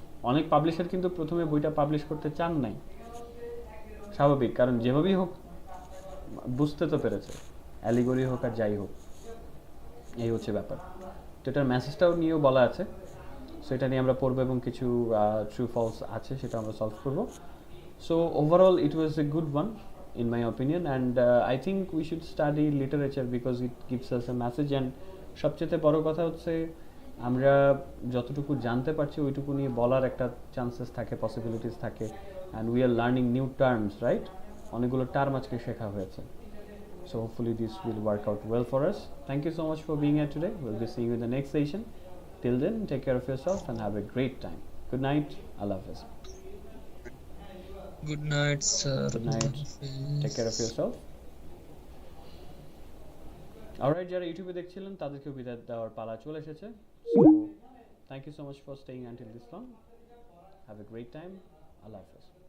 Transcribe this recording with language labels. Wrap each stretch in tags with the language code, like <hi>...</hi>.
<bn>অনেক পাবলিশার কিন্তু প্রথমে বইটা পাবলিশ করতে চান নাই, স্বাভাবিক, কারণ যেভাবেই হোক বুঝতে তো পেরেছে, অ্যালিগরি হোক আর যাই হোক, এই হচ্ছে ব্যাপার। তো এটার মেসেজটাও নিয়েও বলা আছে, সেটা নিয়ে আমরা পড়বো এবং কিছু ট্রু ফলস আছে সেটা আমরা সলভ করবো।</bn> <en>so overall it was a good one in my opinion, and I think we should study literature because it gives us a message, and</en> <bn>সবচেয়ে বড় কথা হচ্ছে আমরা যতটুকু জানতে পারছি ওইটুকু নিয়ে বলার একটা চান্সেস থাকে, পসিবিলিটিস থাকে,</bn> <en>and we are learning new terms, right?</en> <bn>অনেকগুলো টার্ম আজকে শেখা হয়েছে।</bn> <en>So hopefully this will work out well for us. Thank you so much for being here today. We'll be seeing you in the next session. Till then, take care of yourself and have a great time. Good night. Allah Hafiz. Good night, sir. Good night. Take care of yourself.</en> <bn>Alright, যারা ইউটিউবে দেখছিলেন তাদেরকেও বিদায় দেওয়ার পালা চলে এসেছে।</bn> <en>So thank you so much for staying until this long. Have a great time. Allah Hafiz.</en>